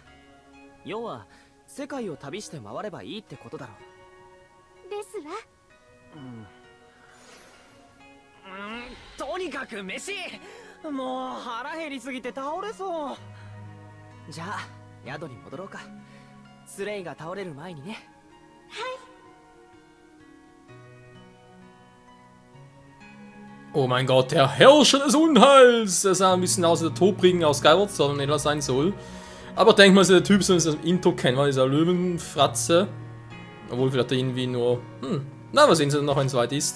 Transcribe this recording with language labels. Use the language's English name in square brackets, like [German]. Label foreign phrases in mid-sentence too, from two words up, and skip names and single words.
[Japanese] 要は世界を旅して回ればいいってことだろう。ですわ。とにかく飯。もう腹減りすぎて倒れそう。じゃあ宿に戻ろうか。スレイが倒れる前にね。 [German] Oh mein Gott, der Herrscher des Unheils! Der sah ein bisschen aus wie der Todbringer aus Skyward Sword, wenn er sein soll. Aber denk mal, der Typ soll uns das Intro kennen, weil dieser Löwenfratze. Obwohl vielleicht irgendwie nur. Na, wir sehen sie noch, wenn es weit ist.